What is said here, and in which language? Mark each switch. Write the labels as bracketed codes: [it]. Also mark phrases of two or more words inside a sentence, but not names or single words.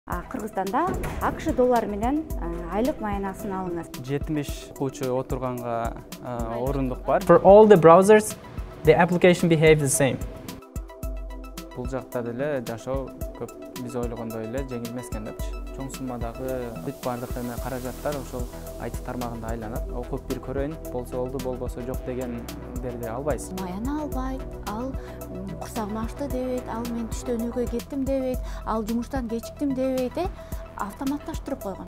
[ky] Кыргызстанда АКШ доллары менен айлык маянасын алыңыз. 70 окуучу отурганга орундук бар. [en] For all the browsers, the application behaves the same. [ky] Бул жакта деле жашоо көп биз ойлогондой эле жеңил эмес экен депчи. Чоң суммадагы бүт бардык эме каражаттар ошол IT тармагында айланат. Окуп бир көрөйүн, болсо болду, болбосо жок дегендерди албайсыз. Маяна албайт, ал курсагым ачты дебейт, ал мен түштөн үйгө кеттим дебейт, ал жумуштан кечиктим дебейт, автоматташтырып койгон.